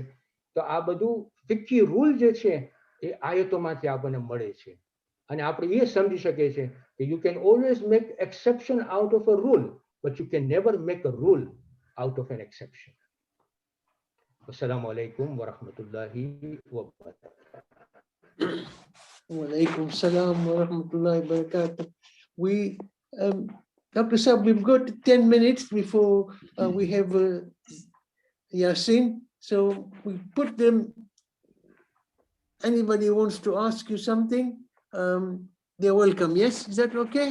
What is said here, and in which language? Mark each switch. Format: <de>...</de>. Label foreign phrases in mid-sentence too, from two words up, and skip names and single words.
<gu>તો આ બધું ફિક્કી રૂલ જે છે એ આયતોમાંથી આપણને મળે છે અને આપણે એ સમજી શકીએ છીએ કે</gu> <en>you can always make exception out of a rule, but you can never make a rule out of an exception.</en> <ar>السلام عليكم ورحمة الله وبركاته. وعليكم السلام ورحمة الله وبركاته.</ar> <en>We, Dr. Saab, we've got 10 minutes before we have Yasin. So we put them, anybody who wants to ask you something, they're welcome. Yes, is that okay?</en>